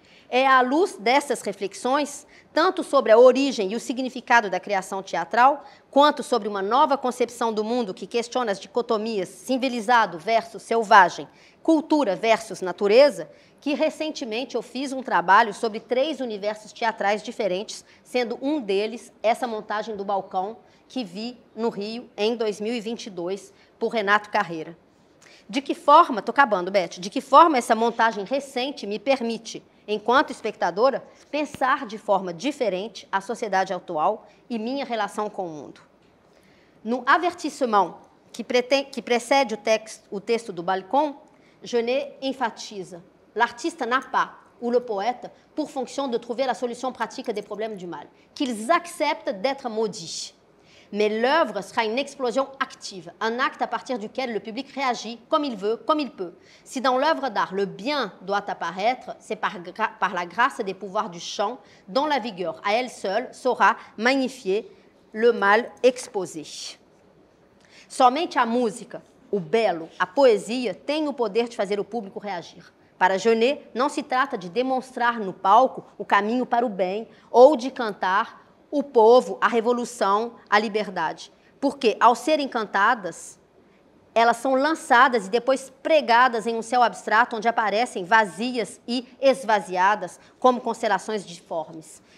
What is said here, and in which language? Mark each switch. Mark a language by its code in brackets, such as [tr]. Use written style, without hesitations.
[pt] É à luz dessas reflexões, tanto sobre a origem e o significado da criação teatral, quanto sobre uma nova concepção do mundo que questiona as dicotomias civilizado versus selvagem, cultura versus natureza, que recentemente eu fiz um trabalho sobre 3 universos teatrais diferentes, sendo um deles essa montagem do Balcão que vi no Rio em 2022 por Renato Carreira. De que forma, estou acabando, Beth, de que forma essa montagem recente me permite, enquanto espectadora, pensar de forma diferente a sociedade atual e minha relação com o mundo. No avertissement que precede o texto do Balcon, Genet enfatiza: [fr] l'artiste n'a pas, ou le poète, pour fonction de trouver la solution pratique des problèmes du mal, qu'ils acceptent d'être maudits. Mais l'œuvre sera une explosion active, un acte à partir duquel le public réagit comme il veut, comme il peut. Si dans l'œuvre d'art, le bien doit apparaître, c'est par la grâce des pouvoirs du chant, dont la vigueur, à elle seule, saura magnifier le mal exposé. [pt] Somente a música, o belo, a poesia, tem o poder de fazer o público reagir. Para Genet, não se trata de demonstrar no palco o caminho para o bem ou de cantar o povo, a revolução, a liberdade. Porque, ao serem cantadas, elas são lançadas e depois pregadas em um céu abstrato onde aparecem vazias e esvaziadas como constelações difformes.